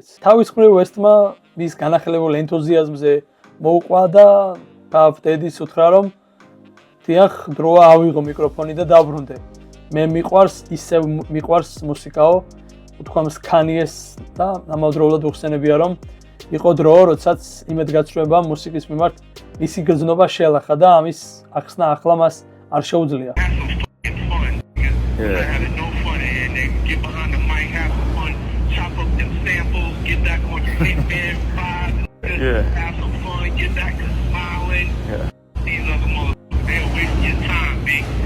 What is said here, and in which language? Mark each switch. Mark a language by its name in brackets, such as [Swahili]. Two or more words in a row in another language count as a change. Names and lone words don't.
[Georgian] თავის მხრივ West-მა მის განახლებულ ენთუზიაზმზე მოუყვა და Puff Daddy-ს უთხრა რომ დიახ, დროა ავიღო მიკროფონი და დაბრუნდე. მე მიყვარს ისევ მიყვარს მუსიკაო, უთქვამს Kanye-ს და ამავდროულად უხსენებია რომ იყო დრო, როდესაც იმედგაცრუება მუსიკის მიმართ მისი გრძნობა შეელახა და ამის ახსნა ახლა მას არ შეუძლია. [English] Have some fucking fun. Yeah. Having no fun and then get behind the mic, have some fun, chop up them samples, get back on your Hitman vibe, Yeah. have some fun, get back to smiling. Yeah. These other motherfuckers, they'll waste your time, big. Yeah.